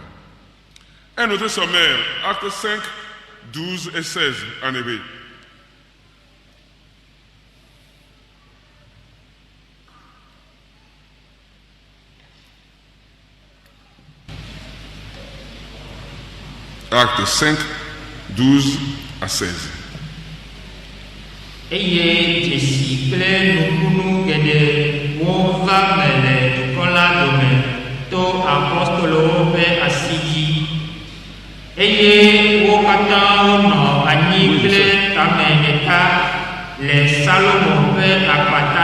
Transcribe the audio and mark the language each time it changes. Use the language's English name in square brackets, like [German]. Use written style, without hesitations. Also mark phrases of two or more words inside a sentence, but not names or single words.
[French] Un autre sommaire, acte 5, 12 et 16, en effet. Acte 5, 12 à 16. [Ewe] Eye Jésus kple nukunu geɖe wova me le dukɔ la dome to apɔstolowo ƒe asi dzi eye wo katã wonɔ anyi kple tame ɖeka le Salomo ƒe akpata